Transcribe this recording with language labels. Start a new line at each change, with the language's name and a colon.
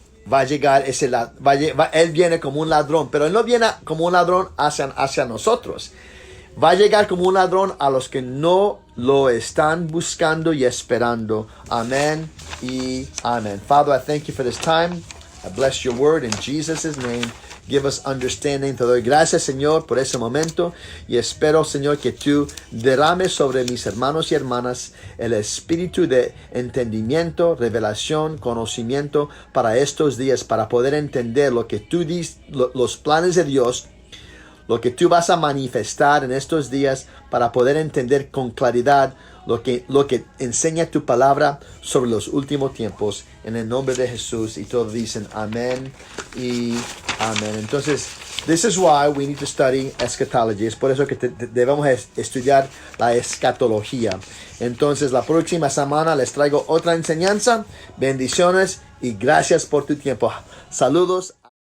Spanish: va a llegar Él viene como un ladrón, pero Él no viene como un ladrón hacia nosotros. Va a llegar como un ladrón a los que no lo están buscando y esperando. Amén y amén.
English: Father, I thank you for this time. I bless your word in Jesus' name. Give us understanding.
Spanish: Te doy gracias, Señor, por ese momento. Y espero, Señor, que tú derrames sobre mis hermanos y hermanas el espíritu de entendimiento, revelación, conocimiento para estos días, para poder entender lo que tú dices, los planes de Dios, lo que tú vas a manifestar en estos días, para poder entender con claridad lo que enseña tu palabra sobre los últimos tiempos. En el nombre de Jesús. Y todos dicen amén y amén. Entonces,
English: this is why we need to study eschatology.
Spanish: Es por eso que debemos estudiar la escatología. Entonces, la próxima semana les traigo otra enseñanza. Bendiciones y gracias por tu tiempo. Saludos.